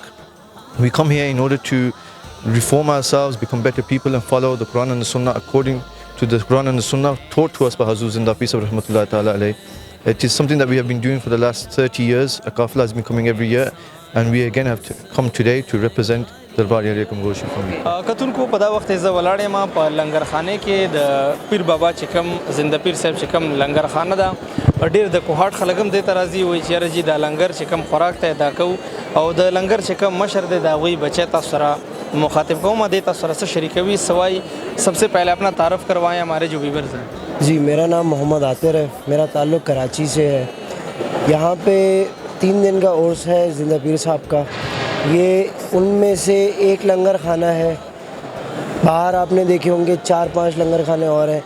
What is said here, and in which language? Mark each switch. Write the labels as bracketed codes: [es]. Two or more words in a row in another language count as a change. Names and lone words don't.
[en] We come here in order to reform ourselves, become better people and follow the Quran and the Sunnah according to the Quran and the Sunnah taught to us by Hazrat Zinda, peace of [ar] رحمة الله تعالى عليه. [en] It is something that we have been doing for the last 30 years. A qafla has been coming every year, and we again have to come today to represent Darbar area Gamkol Sharif. [ps] کتونکو په دا وخت زه ولاړ یم په لنګرخانه کې د پیر بابا چې کوم زنده پیر صاحب چې کوم لنګرخانه ده، ډېر د کوهاټ خلک هم دې ته راځي، وایي چې یاره جي دا لنګر چې کوم خوراک ته ادا کوو، او د لنګر چې کوم مشر دی د هغوی بچی تاسو سره مخاطب کوم، دې تاسو سره څه شریکوي سوای. [ur] سب سے پہلے اپنا تعارف کروائیں ہمارے جو ویورز ہیں. جی میرا نام محمد عاطر ہے، میرا تعلق کراچی سے ہے. یہاں پہ 3 دن کا عرس ہے زندہ پیر صاحب کا. یہ ان میں سے ایک لنگر خانہ ہے. باہر آپ نے دیکھے ہوں گے 4-5 لنگر خانے اور ہیں.